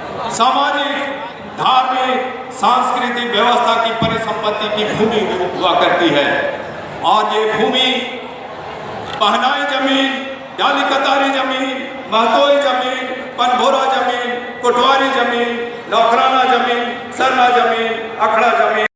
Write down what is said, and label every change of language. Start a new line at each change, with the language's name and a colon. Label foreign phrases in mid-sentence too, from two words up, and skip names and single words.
Hindi: सामाजिक, धार्मिक, सांस्कृतिक व्यवस्था की परिसंपत्ति की भूमि हुआ करती है। और ये भूमि पहनाई जमीन, डाली कतारी जमीन, महतोई जमीन, पनभोरा जमीन, कोटवारी जमीन, नौकराना जमीन, सरना जमीन, अखड़ा जमीन